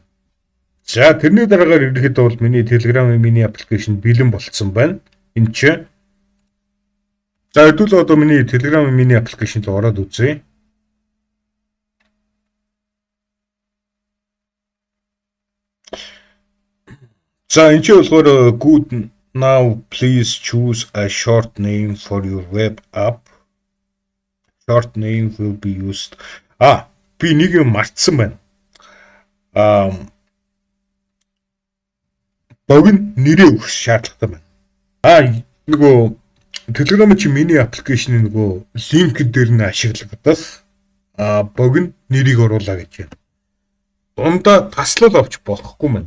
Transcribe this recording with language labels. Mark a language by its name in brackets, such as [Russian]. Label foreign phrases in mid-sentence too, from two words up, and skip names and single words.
[Mongolian] За тэрний дараагаар ирэхэд бол миний Telegram-ын миний аппликейшн бэлэн болцсон байна. Энэ ч за хэдүүл одоо миний Telegram-ын миний аппликейшн руу ороод үзье. За энэ ч болохоор [English] good now please choose a short name for your web app. Short name will be used. [Mongolian] Би нэг юм мартсан байна. Богино нэрээ өгөх шаардлагатай байна. Нөгөө Telegram чи миний аппликейшны нөгөө линк дээр нь ашигладаг. Богино нэрийг оруулаа гэж байна. Дундаа таслал авч болохгүй маань.